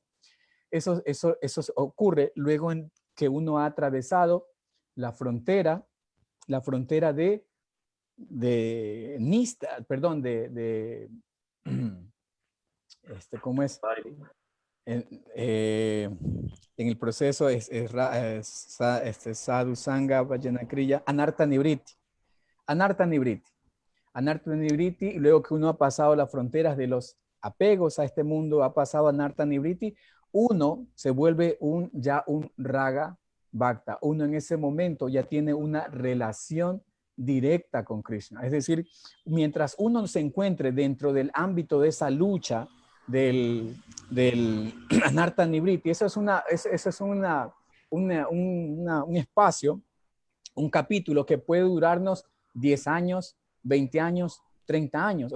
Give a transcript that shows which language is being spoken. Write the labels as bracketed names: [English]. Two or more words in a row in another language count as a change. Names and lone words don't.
[Spanish] Eso ocurre luego en que uno ha atravesado la frontera de Nista, perdón, ¿cómo es? En el proceso es [Sanskrit] Sadhu Sangha Vajana Kriya, Anartha Nivriti. Anartha Nivriti. Anartha Nivriti, [Spanish] y luego que uno ha pasado las fronteras de los apegos a este mundo, ha pasado a [Sanskrit] Anartha Nivriti, [Spanish] uno se vuelve ya un [Sanskrit] Raga Bhakta. [Spanish] Uno en ese momento ya tiene una relación directa con Krishna. Es decir, mientras uno se encuentre dentro del ámbito de esa lucha del [Sanskrit] Anartha Nivriti, [Spanish] eso es un espacio, un capítulo que puede durarnos 10 años, 20 años, 30 años.